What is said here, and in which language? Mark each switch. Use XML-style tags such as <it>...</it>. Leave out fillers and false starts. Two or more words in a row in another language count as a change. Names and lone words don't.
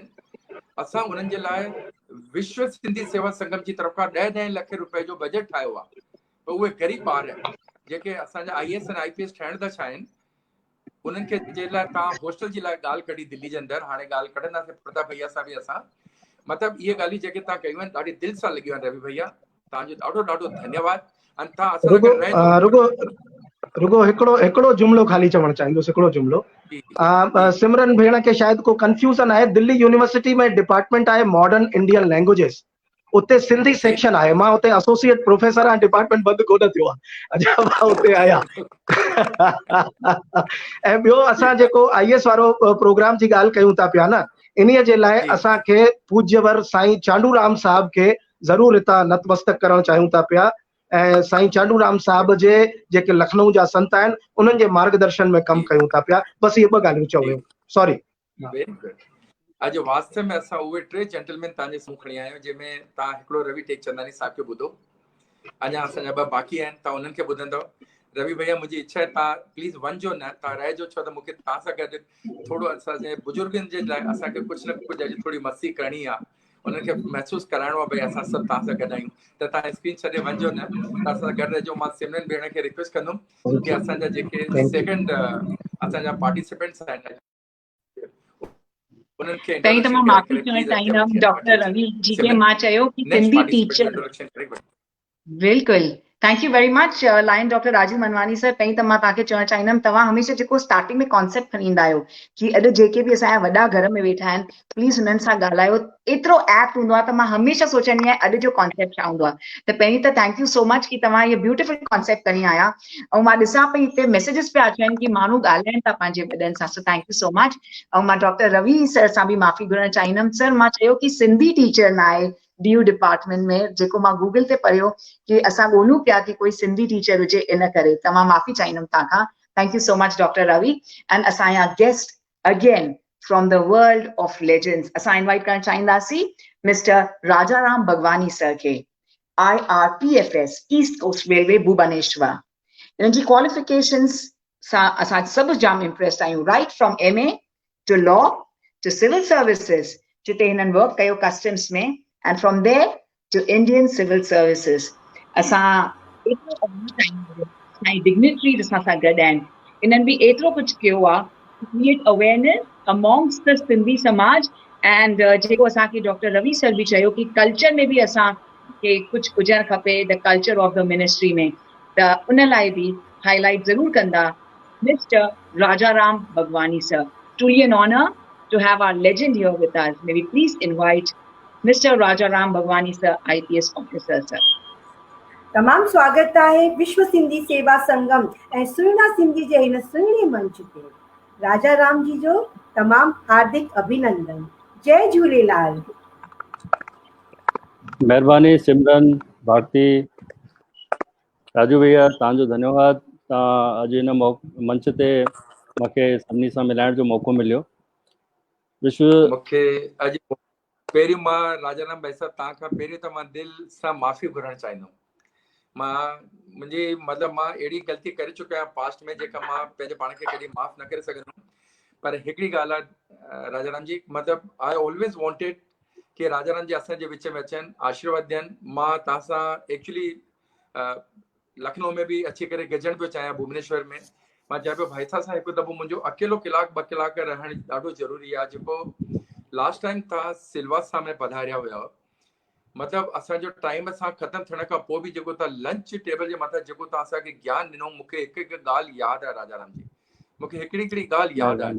<sd>असां उन्हनि जे लाइ विश्व सिंधी सेवा संगम जी तरफ़ खां 10 लख रुपए जो बजट ठाहियो आहे। पर उहे ग़रीब ॿार जेके असांजा IAS ऐं IPS ठहण था चाहिनि, उन्हनि खे जे लाइ तव्हां हॉस्टल जी लाइ ॻाल्हि कढी दिल्ली जे अंदरि, हाणे ॻाल्हि कढंदासीं प्रताप भैया सां बि असां। मतिलबु इहे ॻाल्हियूं जेके तव्हां कयूं आहिनि ॾाढी दिलि सां लॻियूं आहिनि रवि भैया, तव्हांजो ॾाढो ॾाढो धन्यवाद। ऐं तव्हां असां सां गॾु रहिजो। रुगो हिकिड़ो जुमिलो ख़ाली चवणु चाहींदुसि, हिकिड़ो जुमिलो। सिमरन भेण खे शायदि को कंफ्यूजन आहे। दिल्ली यूनिवर्सिटी में डिपार्टमेंट आहे मॉडर्न इंडियन लैंग्वेजेस, उते सिंधी सेक्शन आहे। मां उते एसोसिएट प्रोफेसर आहियां, डिपार्टमेंट बंदि कोन थियो आहे, अञा मां उते आहियां। ऐं ॿियो असां जेको IAS वारो प्रोग्राम जी ॻाल्हि कयूं था पिया न, इन्हीअ जे लाइ असांखे पूज्यवर साईं चांडूराम साहब खे ज़रूरु हितां नतमस्तक करणु चाहियूं था पिया। ऐं साईं चांडूराम साहब जे जेके लखनऊ जा संत आहिनि, उन्हनि जे मार्गदर्शन में कमु कयूं था पिया। बसि इहे 2 ॻाल्हियूं चओ हुयूं, सॉरी।</sd> <en>very good.</en> <sd>अॼु वास्तव में असां उहे 3 जेंटलमैन तव्हांजे साम्हूं खणी आया आहियूं, जंहिंमें तव्हां हिकिड़ो रवि टेकचंदानी साहब खे ॿुधो, अञा असांजा 2 बाक़ी आहिनि, तव्हां उन्हनि खे ॿुधंदव। रवि भैया मुंहिंजी इच्छा आहे तव्हां प्लीज़ वञिजो न, तव्हां रहिजो, छो त मूंखे तव्हां सां गॾु थोरो असांजे बुजुर्गनि जे लाइ असांखे कुझु न कुझु अॼु थोरी मस्ती करणी आहे, उन्हनि खे महसूसु कराइणो आहे भई असां सभु तव्हां सां गॾु आहियूं। त तव्हां स्क्रीन छॾे वञिजो न, तव्हां सां गॾु रहिजो। मां सिमरन भेण खे रिक्वेस्ट कंदुमि कि असांजा जेके सेकेंड असांजा पार्टिसिपेंट्स आहिनि, उन्हनि खे पहिरीं त मां इंट्रोडक्शन करे माफ़ी करे चवणु प्लीज़ अॻिते चाहींदमि डॉक्टर रवि जी खे। मां चयो कि नेक्स्ट सिंधी पार्टिसिपेंट जो टीचर, इंट्रोडक्शन करे बिल्कुलु,</sd> <en>thank you very much line डॉक्टर राजीव मनवानी सर।</en> <sd>पहिरीं त मां तव्हांखे चवणु चाहींदमि, तव्हां हमेशह जेको स्टार्टिंग में कॉन्सेप्ट खणी ईंदा आहियो कि अॼु जेके बि असांजा वॾा घर में वेठा आहिनि, प्लीज़ हुननि सां ॻाल्हायो। एतिरो ऐप्ट हूंदो आहे त मां हमेशह सोचंदी आहियां अॼु जो कॉन्सेप्ट छा हूंदो आहे। त पहिरीं त</sd> <en>thank you so much</en> <sd>कि तव्हां इहे</sd> <en>beautiful concept</en> <sd>खणी आया। ऐं मां ॾिसां पई हिते मैसेजिस पिया अचनि कि माण्हू ॻाल्हाइनि था पंहिंजे वॾनि सां,</sd> <en>so thank you so much.</en> <sd>ऐं मां डॉक्टर रवि सर सां बि माफ़ी घुरणु चाहींदमि। सर, मां चयो कि सिंधी टीचर न आहे DU डिपार्टमेंट में, जेको मां गूगल ते पढ़ियो कि असां ॻोल्हियूं पिया कि कोई सिंधी टीचर हुजे, इन करे त मां माफ़ी चाहींदमि तव्हां खां।</sd> <en>thank you so much डॉक्टर रवि। एंड असांजा guest again from the world of legends,</en> <sd>असां इनवाइट करणु चाहींदासीं मिस्टर राजाराम भगवानी सर खे, IRPFS ईस्ट कोस्ट रेलवे भुवनेश्वर। इन्हनि जी क्वालिफिकेशंस सां असां सभु जाम इम्प्रेस्ड आहियूं,</sd> <en>right from MA to law to civil services,</en> <sd>जिते हिननि वर्क कयो कस्टम्स में,</sd> <en>and from there to Indian civil services.</en> <sd>असां एतिरो डिग्निटरीज असां सां गॾु आहिनि, इन्हनि बि एतिरो कुझु कयो आहे</sd> <en>create awareness amongst the</en> <sd>सिंधी समाज। एंड जेको असांखे डॉक्टर रवि सर बि चयो कि कल्चर में बि असांखे कुझु हुजणु खपे,</sd> <en>the culture of the ministry</en> <sd>में, त उन लाइ बि हाईलाइट ज़रूरु कंदा मिस्टर Rajaram Bhagwani sir.</sd> <en>Truly an honor to have our legend here with us. May we please invite Mr. Rajaram Bhagwani sir, IPS officer sir.</en> <sd>तमाम स्वागत है विश्व सिंधी सेवा संगम ऐं सुहिणा सिंधी जे हिन सुहिणे मंच ते। राजा राम जी जो तमाम हार्दिक अभिनंदन। जय झूलेलाल। महिरबानी सिमरन, भारती, राजू भैया, तव्हांजो धन्यवाद। तव्हां अॼु हिन मंच ते मूंखे सभिनी सां मिलाइण जो मौक़ो मिलियो। विश्व मूंखे अॼु पहिरियों मां राजाराम भाई साहब तव्हां खां पहिरियों त मां दिलि सां माफ़ी घुरणु चाहींदुमि। मुंहिंजी मतिलबु मां अहिड़ी ग़लती करे चुको आहियां पास्ट में जेका मां पंहिंजे पाण खे कॾहिं माफ़ न करे सघंदुमि। पर हिकिड़ी ॻाल्हि आहे राजाराम जी, मतिलबु</sd> <en>I always wanted</en> <sd>कि राजाराम जी असांजे विच में अचनि, आशीर्वाद ॾियनि। मां तव्हां सां एक्चुअली लखनऊ</sd> <hi>में भी</hi> <sd>अची करे गजण पियो चाहियां, भुवनेश्वर में। मां चवां पियो भाई साहब सां हिकु दफ़ो मुंहिंजो अकेलो कलाक 2 कलाक रहणु ॾाढो ज़रूरी आहे। जेको लास्ट टाइम तव्हां सिलवासा सां में पधारिया हुया, मतिलबु असांजो टाइम सां ख़तमु थियण खां पोइ बि जेको तव्हां लंच टेबल जे मथां जेको तव्हां असांखे ज्ञान ॾिनो, मूंखे हिकु हिकु ॻाल्हि यादि आहे राजाराम जी, मूंखे हिकिड़ी हिकिड़ी ॻाल्हि यादि आहे।</sd>